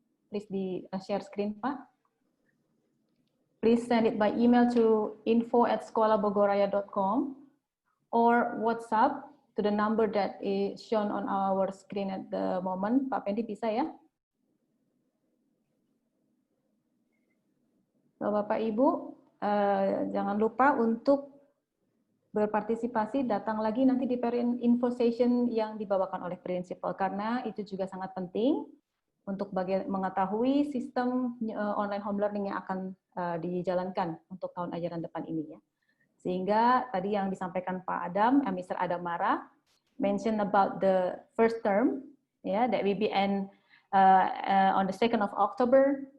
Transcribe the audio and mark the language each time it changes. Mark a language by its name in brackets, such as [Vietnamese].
[English] Please share screen, Pak. Please send it by email to info@sekolahbogoraya.com or WhatsApp to the number that is shown on our screen at the moment. [Indonesian] Pak Pendi bisa ya? So, Bapak Ibu, jangan lupa untuk berpartisipasi, datang lagi nanti di [English] parent info session [Indonesian] yang dibawakan oleh prinsipal, karena itu juga sangat penting untuk mengetahui sistem [English] online home learning [Indonesian] yang akan dijalankan untuk tahun ajaran depan ini ya. Sehingga tadi yang disampaikan Pak Adam, Mr. [English] Adam Mara, mention about the first term, yeah, that will be end on the 2nd of October.